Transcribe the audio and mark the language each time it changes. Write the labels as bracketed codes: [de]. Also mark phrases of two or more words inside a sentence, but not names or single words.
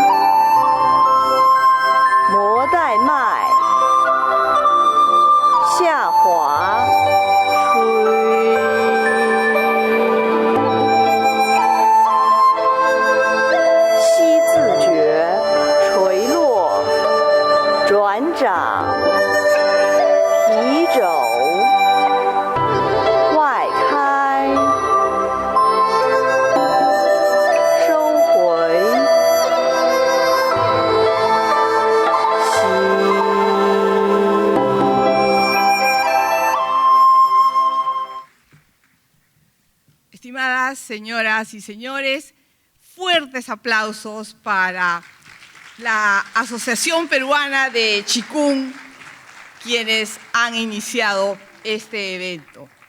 [zh] 摩带脉下滑，吹吸自觉，垂落，转掌，提肘，外开，收回， [es] Estimadas señoras y señores, fuertes aplausos para la Asociación Peruana de Qigong, quienes han iniciado este evento.